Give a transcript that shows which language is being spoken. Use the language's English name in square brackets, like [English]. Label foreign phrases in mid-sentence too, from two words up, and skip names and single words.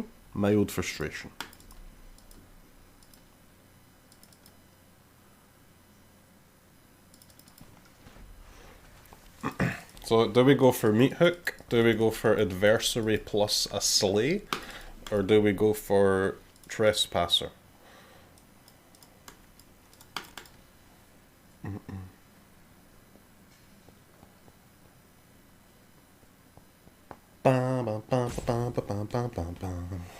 [English] Mild frustration. So do we go for Meathook? Do we go for Adversary plus a Slay? Or do we go for Trespasser? Bam, bam, bam, bam, bam, bam, bam, bam.